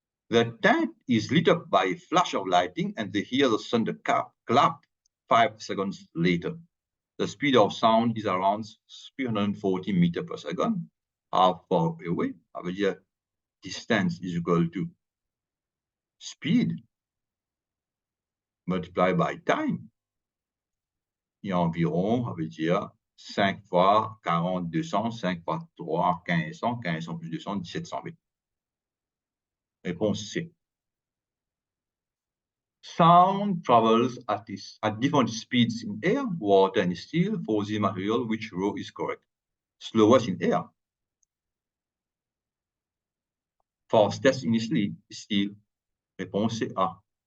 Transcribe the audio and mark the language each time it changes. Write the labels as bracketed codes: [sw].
[en] The tent is lit up by a flash of lightning, and they hear the thunder clap 5 seconds later. The speed of sound is around 340 meters per second. How far away? [fr] Ça veut dire [en] distance is equal to speed multiplied by time. [fr] Et environ, ça veut dire 5 fois 40, 200, 5 fois 3, 1500, 1500 plus 200, 1700 mètres. Réponse C. [en] Sound travels at different speeds in air, water, and steel. For the material, which row is correct? Slowest in air. Fastest in steel. [fr] Réponse c'est A.